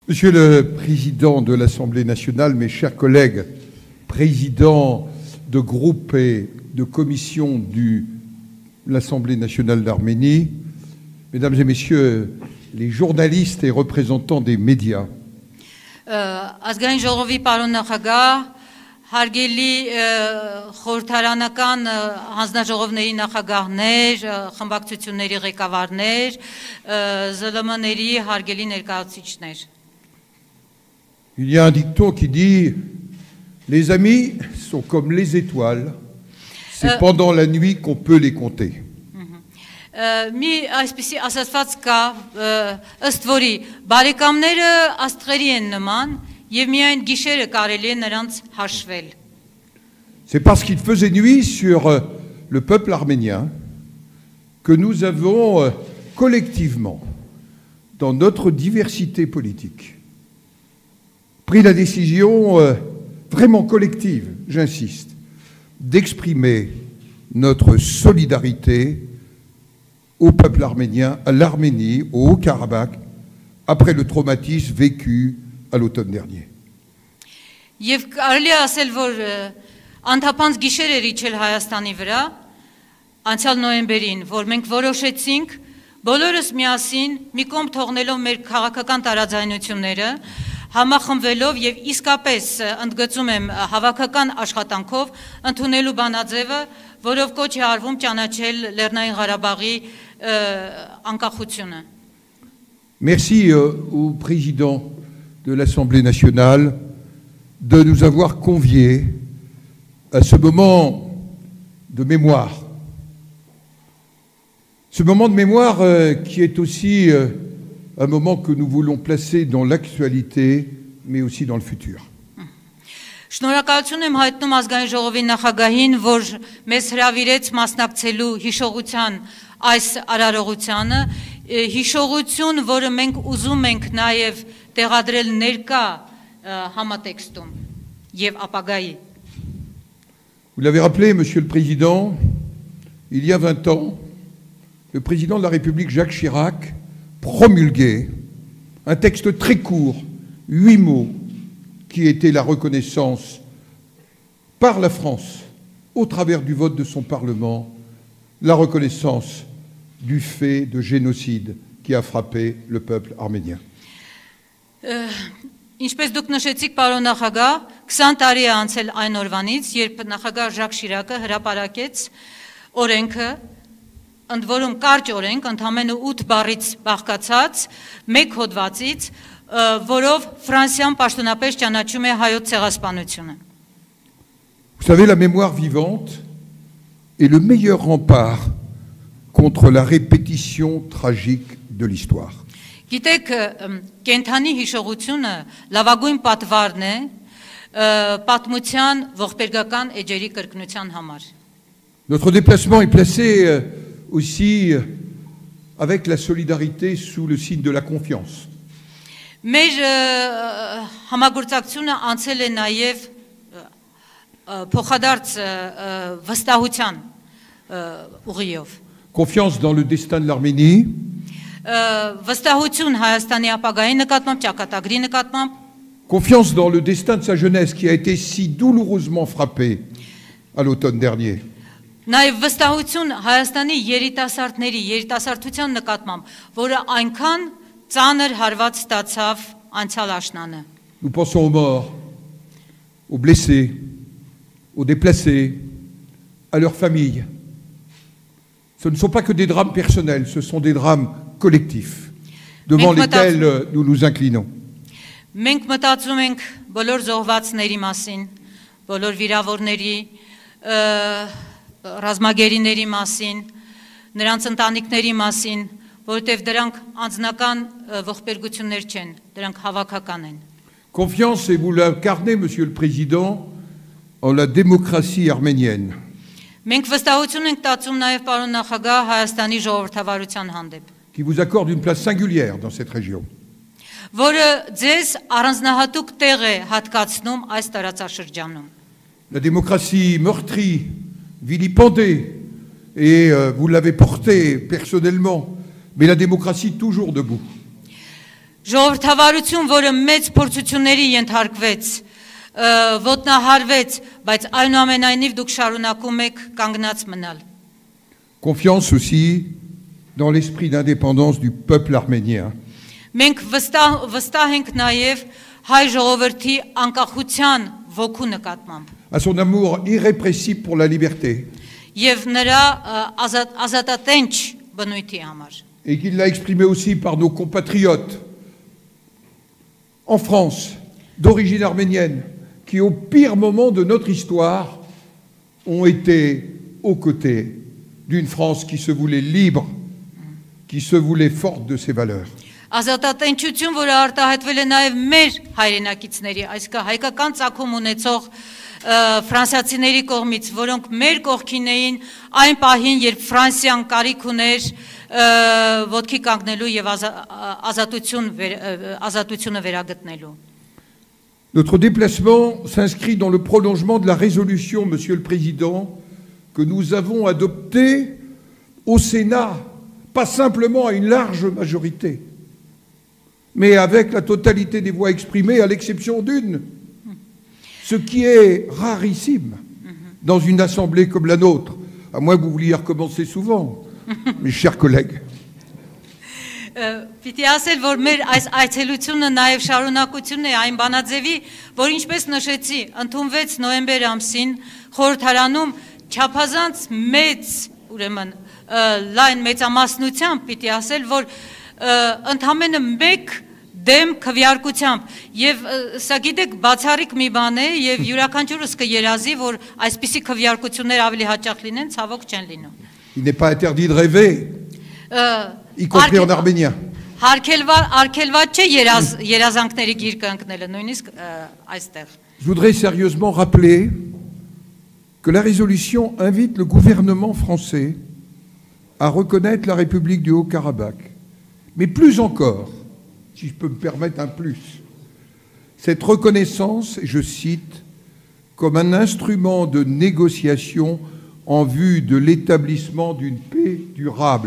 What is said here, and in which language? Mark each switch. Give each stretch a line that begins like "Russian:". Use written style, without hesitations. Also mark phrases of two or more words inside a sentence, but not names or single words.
French: Monsieur le Président de l'Assemblée nationale, mes chers collègues, présidents de groupe et de commission de l'Assemblée nationale d'Arménie, Mesdames et Messieurs les journalistes et représentants des médias,
Armenian: Ազգային ժողովի պարոն նախագահ, հարգելի խորհրդարանական հանձնաժողովների նախագահներ, խմբակցությունների ղեկավարներ, ԶԼՄ-ների հարգելի ներկայացուցիչներ։
French: Il y a un dicton qui dit « Les amis sont comme les étoiles, c'est pendant la nuit qu'on peut les compter ».
Armenian: Մի այսպիսի ասացված կա, ըստ որի բարեկամները աստղերի են նման եւ միայն գիշերը կարելի է նրանց հաշվել։
French: C'est parce qu'il faisait nuit sur le peuple arménien que nous avons collectivement, dans notre diversité politique, pris la décision vraiment collective, j'insiste, d'exprimer notre solidarité au peuple arménien, à l'Arménie, au Haut-Karabakh, après le traumatisme vécu à l'automne dernier.
Armenian: Եվ կարելի է ասել, որ անթափանց գիշեր էր իջել Հայաստանի վրա, անցյալ նոյեմբերին, որ մենք որոշեցինք բոլորս միասին մի կողմ թողնելով մեր քաղաքական տարաձայնությունները, համախմբվելով եւ իսկապես ընդգծում եմ հավաքական աշխատանքով ընդունելու բանաձևը, որով կոչ է արվում ճանաչել Լեռնային Ղարաբաղի անկախությունը։
French: Merci au président de l'Assemblée nationale de nous avoir conviés à ce moment de mémoire. Ce moment de mémoire qui est aussi un moment que nous voulons placer dans l'actualité, mais aussi dans le futur.
Armenian: Շնորհակալություն եմ հայտնում ազգային ժողովի նախագահին, որ մեզ հրավիրեց մասնակցելու հիշողության այս արարողությանը, հիշողություն, որը մենք ուզում ենք նաև տեղադրել ներկա համատեքստում եւ ապագայի։
French: Vous l'avez rappelé, Monsieur le Président, il y a 20 ans, le président de la République, Jacques Chirac, promulguait un texte très court, 8 mots, qui était la reconnaissance par la France, au travers du vote de son Parlement, la reconnaissance du fait de génocide qui a frappé le peuple arménien.
Armenian: Ինչպես դուք նշեցիք, պարոն նախագահ, 20 տարի է անցել այն օրվանից, երբ նախագահ Ժակ Շիրակը հրապարակեց օրենքը, ընդ որում կարճ օրենք, ընդամենը 8 բառից բաղկացած, մեկ հոդվածից, որով Ֆրանսիան պաշտոնապես ճանաչում է հայոց ցեղասպանությունը։
French: Vous savez, la mémoire vivante est le meilleur rempart contre la répétition tragique de l'histoire.
Armenian: Գիտեք, կենթանի հիշողությունը լավագույն պատվարն է պատմության ողբերգական էջերի կրկնության համար։
French: Notre déplacement est placé aussi avec la solidarité sous le signe de la confiance.
Armenian: Մեր համագործակցությունը անցել է նաև փոխադարձ վստահության ուղիով։
French: Confiance dans le destin de l'Arménie.
Armenian: Վստահություն Հայաստանի ապագայի նկատմամբ, ճակատագրի նկատմամբ։
French: Confiance dans le destin de sa jeunesse qui a été si douloureusement frappé à l'automne dernier.
Armenian: Նաև վստահություն Հայաստանի երիտասարդների, երիտասարդության նկատմամբ, որը այնքան ծանր հարված ստացավ անցյալ աշնանը։
French: Nous pensons aux morts, aux blessés, aux déplacés, à leurs familles. Ce ne sont pas que des drames personnels, ce sont des drames collectifs devant lesquels nous nous inclinons.
Armenian: Մենք մտածում ենք բոլոր զոհվածների մասին, բոլոր վիրավորների, ռազմագերիների մասին, նրանց ընտանիքների մասին, որովհետև դրանք անձնական ողբերգություններ չեն, դրանք հավաքական են։
French: Confiance, et vous l'incarnez, Monsieur le Président, en la démocratie arménienne.
Armenian: Մենք վստահություն ենք տածում նաև պարոն նախագահ Հայաստանի ժողովրդավարության հանդեպ,
French: qui vous accorde une place singulière dans cette région.
Armenian: որը ձեզ առանձնահատուկ տեղ է հատկացնում այս տարածաշրջանում։
French: La démocratie meurtrie, vilipendée, et vous l'avez portée personnellement, mais la démocratie toujours debout.
Armenian: Ժողովրդավարություն, որը մեծ փորձությունների ենթարկվեց, ոտնահարվեց, բայց այնուամենայնիվ դուք շարունակում եք կանգնած մնալ։
French: Confiance aussi dans l'esprit d'indépendance du peuple arménien.
Armenian: Մենք վստահ ենք նաև հայ ժողովրդի անկախության ոգու նկատմամբ։
French: À son amour irrépressible pour la liberté.
Armenian: Եվ նրա ազատատենչ բնույթի համար։
French: Et qu'il l'a exprimé aussi par nos compatriotes en France, d'origine arménienne, qui au pire moment de notre histoire ont été aux côtés d'une France qui se voulait libre, qui se voulait forte de ses valeurs.
Armenian: Ազատատենչություն, որը արտահայտվել է նաև մեր հայրենակիցների, այսինքն հայկական ծագում ունեցող ֆրանսիացիների կողմից, որոնք մեր կողքին էին այն պահին, երբ Ֆրանսիան կարիք ուներ ոտքի կանգնելու եւ ազատությունը վերագտնելու։
French: Notre déplacement s'inscrit dans le prolongement de la résolution, Monsieur le Président, que nous avons adoptée au Sénat, pas simplement à une large majorité, mais avec la totalité des voix exprimées, à l'exception d'une, ce qui est rarissime dans une assemblée comme la nôtre, à moins que vous vouliez recommencer souvent, mes chers collègues.
Armenian: Պիտի ասել, որ մեր այս այցելությունը նաև շարունակությունն է այն բանաձևի, որ ինչպես նշեցի, ընդունվեց նոյեմբեր ամսին խորհրդարանում չափազանց մեծ, ուրեմն լայն մեծամասնությամբ պիտի ասել, որ ընդամենը մեկ դեմ քվեարկությամբ եւ սա գիտեք բացառիկ մի բան է եւ յուրաքանչյուրս կերազի, որ այսպիսի քվեարկություններ ավելի հաճախ լինեն, ցավոք չեն լինում։
French: Il n'est pas interdit de rêver, y compris en arménien.
Armenian: Արգելված չէ երազանքների գիրկը ընկնելը, նույնիսկ այստեղ։
French: Je voudrais sérieusement rappeler que la résolution invite le gouvernement français à reconnaître la République du Haut-Karabakh. Mais plus encore, si je peux me permettre un plus, cette reconnaissance, et je cite, comme un instrument de négociation en vue de l'établissement d'une paix durable.